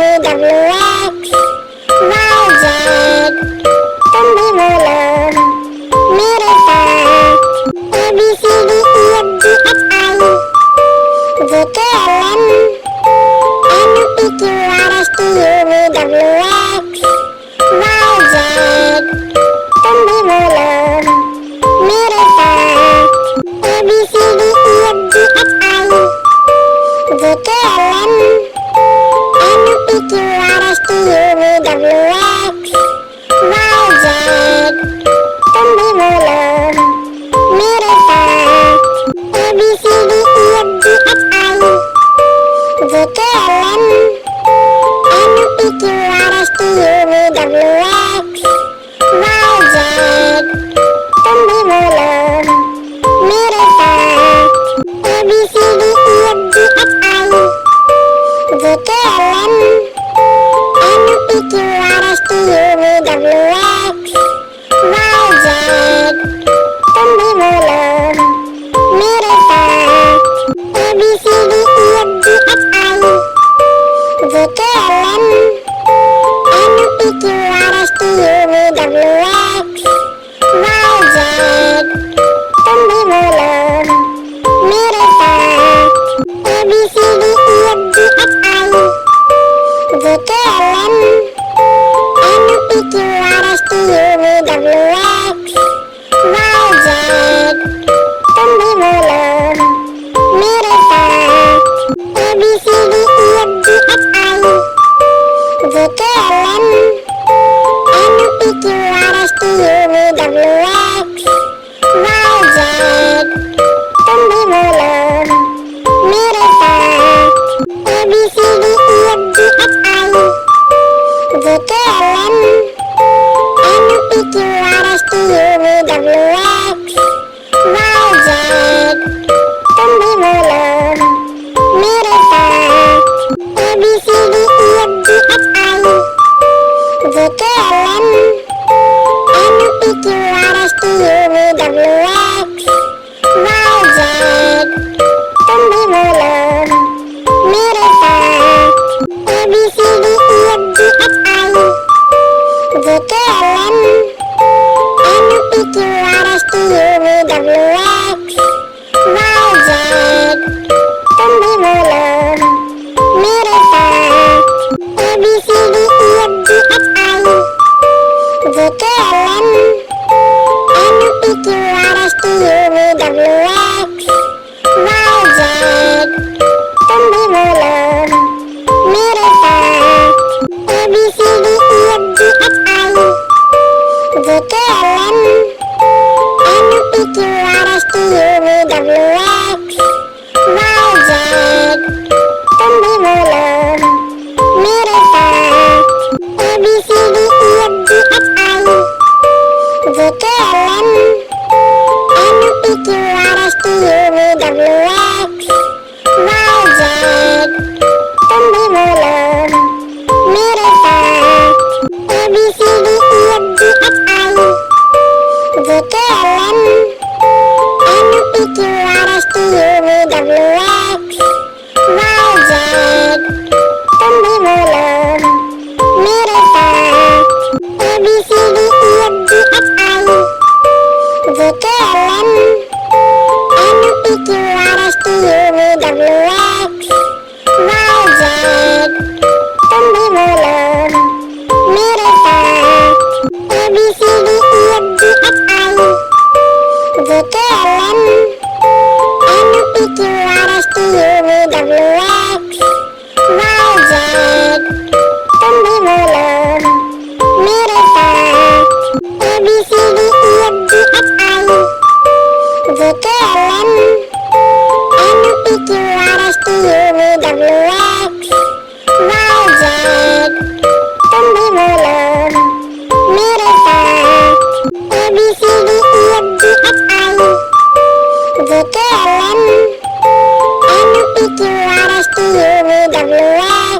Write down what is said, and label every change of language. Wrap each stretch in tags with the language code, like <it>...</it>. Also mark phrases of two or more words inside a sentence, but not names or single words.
<en>W X Y Z।</en> <hi>तुम भी बोलो मेरे साथ</hi> <en>A B C D E F G H I J K L M N O P Q R S T U V W X Y Z।</en> <hi>तुम भी बोलो मेरे साथ</hi> <en>A B C D E F G H I J K L M N O P Q R S T U V W X Y Z।</en> <hi>तुम भी बोलो मेरे साथ</hi> <en>A B C D E F G H I J K L M N O P Q R S T U V W X Y Z।</en> <hi>तुम भी बोलो मेरे साथ</hi> <en>A B C D E F G H I J K L M N O P Q R S T U V W X Y Z।</en> <hi>तुम भी बोलो मेरे साथ</hi> <en>A B C D E F G H I J K L M N O P Q R S T U V W X Y Z।</en> <hi>तुम भी बोलो मेरे साथ</hi> <en>A B C D E F G H I J K L M N O P Q R S T U V W X Y Z।</en> <hi>तुम भी बोलो मेरे साथ</hi> <en>A B C D E F G H I J K L M N O P Q R S T U V W X Y Z।</en> <hi>तुम भी बोलो मेरे साथ</hi> <en>A B C D E F G H I J K L M N O P Q R S T U V W X Y Z।</en> <hi>तुम भी बोलो मेरे साथ</hi> <en>A B C D E F G H I J K L M N O P Q R S T U V W X Y Z।</en> <hi>तुम भी बोलो मेरे साथ</hi> <en>A B C D E F G H I J K L M N O P Q R S T U V W X Y Z।</en> <hi>तुम भी बोलो मेरे साथ</hi> <en>A B C D E F G H I J K L M N O P Q R S T U V W X Y Z।</en> <hi>तुम भी बोलो मेरे साथ</hi> <en>A B C D E F G H I J K L M N O P Q R S T U V W X Y Z।</en> <hi>तुम भी बोलो मेरे साथ</hi> <en>A B C D E F G H I J K L M N O P Q R S T U V W X Y Z।</en> <hi>तुम भी बोलो मेरे साथ</hi> <en>A B C D E F G H I J K L M N O P Q R S T U V W X Y Z।</en> <hi>तुम भी बोलो मेरे साथ</hi> <en>A B C D E F G H I J K L M N O P Q R S T U V W X Y Z।</en> <hi>तुम भी बोलो मेरे साथ</hi> <en>A B C D E F G H I J K L M N O P Q R S T U V W X Y Z।</en> <hi>तुम भी बोलो मेरे साथ</hi> <en>A B C D E F G H I J K L M N O P Q R S T U V W X Y Z।</en> <hi>तुम भी बोलो मेरे साथ</hi> <en>A B C D E F G H I J K L M N O P Q R S T U V W</en>